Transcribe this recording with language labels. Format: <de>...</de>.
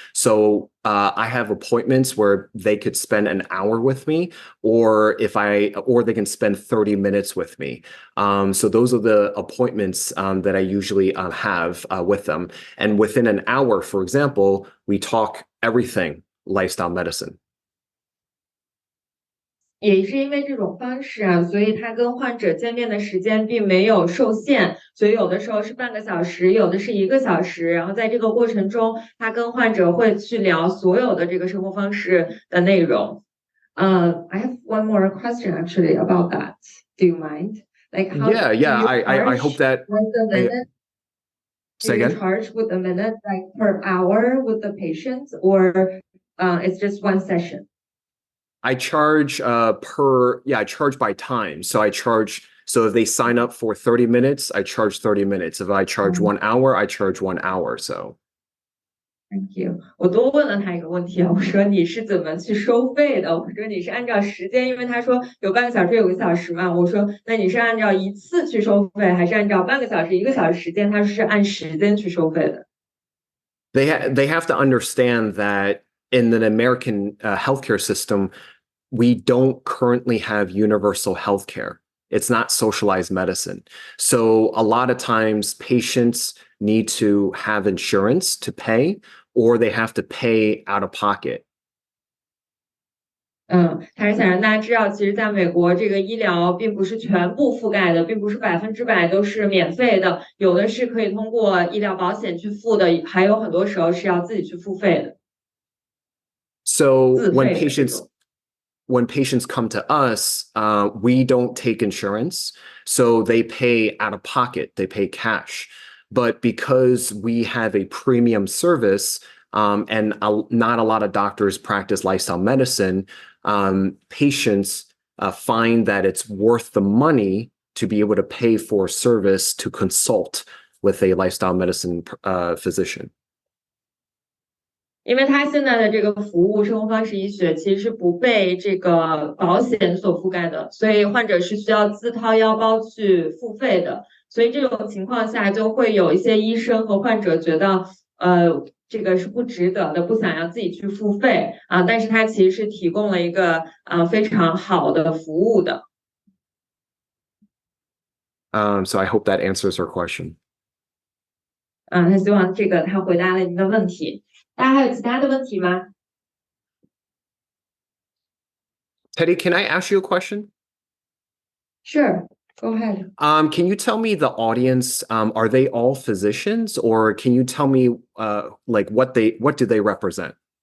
<en>So I have appointments where they could spend an hour with me, or they can spend 30 minutes with me. So those are the appointments that I usually have with them. And within an hour, for example, we talk everything lifestyle medicine.</en> <zh>也是因为这种方式啊，所以他跟患者见面的时间并没有受限，所以有的时候是半个小时，有的是1个小时。然后在这个过程中，他跟患者会去聊所有的这个生活方式的内容。</zh> <en>I have one more question actually about that. Do you mind? Like how? Yeah. I hope that. With the minute? Say Do you again? charge with a minute, like per hour with the patients, or it's just one session? I charge I charge by time. So if they sign up for 30 minutes, I charge 30 minutes. If I charge 1 hour, I charge 1 hour. So Thank you.</en> <zh>我多问了他一个问题啊，我说你是怎么去收费的？我说你是按照时间，因为他说有半个小时有1个小时嘛。我说那你是按照一次去收费，还是按照半个小时1个小时时间？他说是按时间去收费的。</zh> <en>they have to understand that in the American healthcare system, we don't currently have universal healthcare. It's not socialized medicine. So a lot of times patients need to have insurance to pay, or they have to pay out of pocket.</en> <zh>他是想让大家知道，其实在美国这个医疗并不是全部覆盖的，并不是100%都是免费的，有的是可以通过医疗保险去付的，还有很多时候是要自己去付费的。</zh> <en>So</en> <zh>自费的这种。</zh> <en>when patients come to us, we don't take insurance, so they pay out of pocket, they pay cash. But because we have a premium service, and not a lot of doctors practice lifestyle medicine, patients find that it's worth the money to be able to pay for service to consult with a lifestyle medicine physician.</en> <zh>因为它现在的这个服务生活方式医学其实是不被这个保险所覆盖的，所以患者是需要自掏腰包去付费的。所以这种情况下，就会有一些医生和患者觉得，这个是不值得的，不想要自己去付费啊。但是它其实是提供了一个非常好的服务的。</zh> <en>So I hope that answers her question.</en> <zh>他希望这个他回答了您的问题。大家还有其他的问题吗？</zh> <en>Teddy, can I ask you a question? Sure, go ahead. Can you tell me the audience, are they all physicians, or can you tell me like what do they represent?</en>